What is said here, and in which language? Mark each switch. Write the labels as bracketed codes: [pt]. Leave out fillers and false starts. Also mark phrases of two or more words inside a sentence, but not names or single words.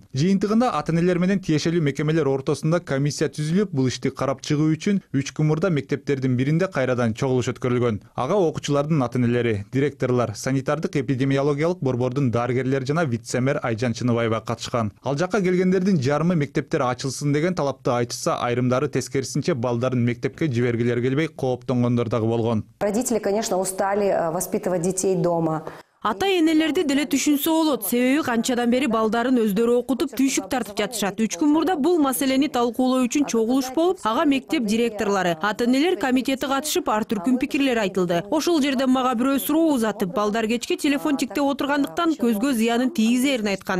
[ky] Жыйынтыгында ата-энелер менен тиешелүү мекемелер ортосунда комиссия түзүлүп, бул ишти карап чыгуу үчүн 3 күн мурда мектептердин биринде кайрадан чогулуш өткөрүлгөн. Ага окуучулардын ата-энелери, директорлор, санитардык эпидемиологиялык борбордун дарыгерлери жана вице-мэр Айжан Чыныбаева катышкан. Ал жакка келгендердин жарымы мектептер ачылсын деген талапты айтышса, айрымдары тескерисинче балдарын мектепке жибергилери келбей кооптонгондор дагы болгон. [ru] Родители, конечно, устали воспитывать детей дома. [ky] Ата-энелерди деле түшүнсө болот. Себеби канчадан бери балдарын өздөрү окутуп, түйшүк тартып жатышат. 3 күн мурда бул маселени талкуулоо үчүн чогулуш болуп, ага мектеп директорлору, ата-энелер комитети катышып, ар түркүн пикирлер айтылды. Ошол жерде мага бирөө суроо узатып, балдар кечке телефон тиктеп отургандыктан көзгө зыянын тийгизерин айткан.